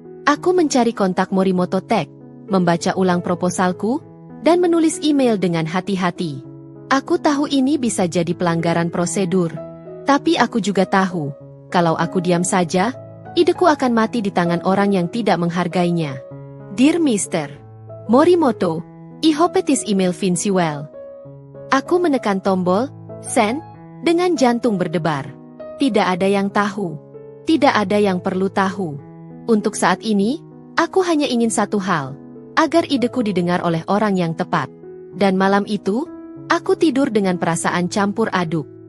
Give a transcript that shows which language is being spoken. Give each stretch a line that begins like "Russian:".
Indonesian: Aku mencari kontak Morimoto Tech, membaca ulang proposalku, dan menulis email dengan hati-hati. Aku tahu ini bisa jadi pelanggaran prosedur. Tapi aku juga tahu, kalau aku diam saja, ideku akan mati di tangan orang yang tidak menghargainya.
English: Dear Mr. Morimoto, I hope this email finds you well.
Indonesian: Aku menekan tombol, send, dengan jantung berdebar. Tidak ada yang tahu. Tidak ada yang perlu tahu. Untuk saat ini, aku hanya ingin satu hal, agar ideku didengar oleh orang yang tepat. Dan malam itu, aku tidur dengan perasaan campur aduk.